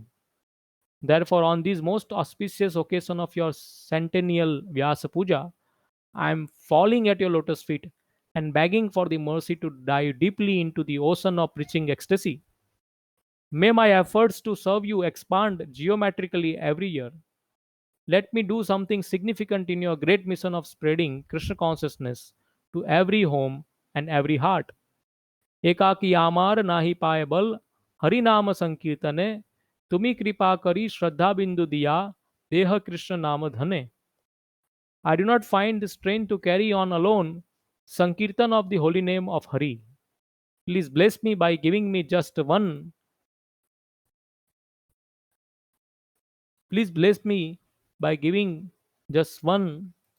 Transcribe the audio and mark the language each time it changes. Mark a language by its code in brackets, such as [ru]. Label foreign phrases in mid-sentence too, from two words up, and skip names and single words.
[en] Therefore, on this most auspicious occasion of your centennial Vyasa Puja, I am falling at your lotus feet and begging for the mercy to dive deeply into the ocean of preaching ecstasy. May my efforts to serve you expand geometrically every year. Let me do something significant in your great mission of spreading Krishna consciousness to every home and every heart. [bn] একাকী আমার নাহি পায় বল হরিনাম সংকীর্তনে তুমি কৃপা করি শ্রদ্ধা বিন্দু দিয়া দেহ কৃষ্ণ নাম ধনে. [en] I do not find the strength to carry on alone Sankirtan of the holy name of Hari. Please bless me by giving me just one. Please bless me by giving just one.